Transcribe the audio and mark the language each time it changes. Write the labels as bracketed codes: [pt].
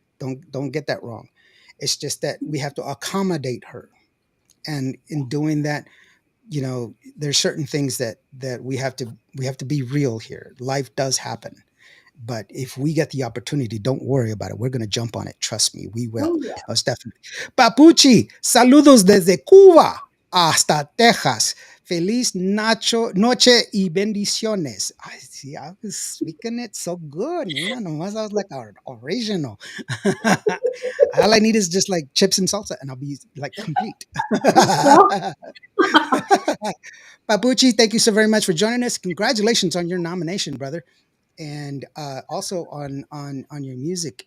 [en] Don't get that wrong. It's just that we have to accommodate her, and in doing that, there's certain things that we have to be real here. Life does happen, but if we get the opportunity, don't worry about it. We're going to jump on it. Trust me, we will. Oh yeah. Most definitely. [es] Papuchi, saludos desde Cuba hasta Texas. Feliz noche y bendiciones. [en] I see. I was speaking it so good. [es] Mira, nomás [en] I was like our original. All I need is just like chips and salsa, and I'll be like complete. Well, Papuchi, thank you so very much for joining us. Congratulations on your nomination, brother, and also on your music.